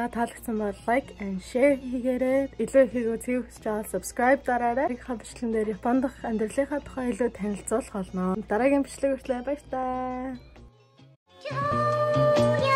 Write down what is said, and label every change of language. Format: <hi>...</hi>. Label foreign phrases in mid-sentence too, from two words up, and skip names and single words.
<mn>Таалагдсан бол</mn> <en>like and share</en> <mn>хийгээрэй. Илүү ихийг үзье хүсэж байгаа subscribe дараарай. Бичлэгэн дээр Японд дах амьдралынхаа тухай илүү танилцуулах болно. Дараагийн бичлэг хүртэл баярлалаа.</mn>